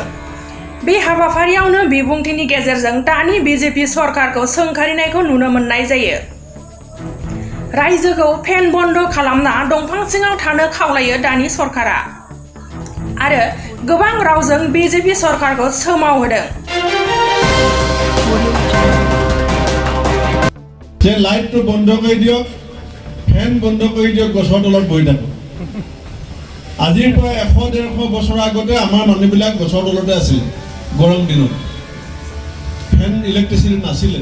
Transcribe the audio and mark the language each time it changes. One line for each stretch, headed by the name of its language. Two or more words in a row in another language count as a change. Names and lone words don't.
Bodo: बे हाबाफारियावनो बिबुंथिनि गेजेरजों दानि बीजेपी सरकारखौ सोंखारिनायखौ नुनो मोननाय जायो। रायजोखौ फेन बन्द खालामना दंफां सिङाव थानो खावलायो दानि सरकारा आरो गोबां रावजों बीजेपी सरकारखौ सोमावहोदों।
Assamese: যে লাইটটো বন্ধ কৰি দিয়ক, ফেন বন্ধ কৰি দিয়ক, গছৰ তলত বহি থাকক। আজিৰ পৰা 100-150 বছৰ আগতে আমাৰ মানুহবিলাক গছৰ তলতে আছিল গৰম দিনত। ফেন ইলেক্ট্ৰিচিটি নাছিলে।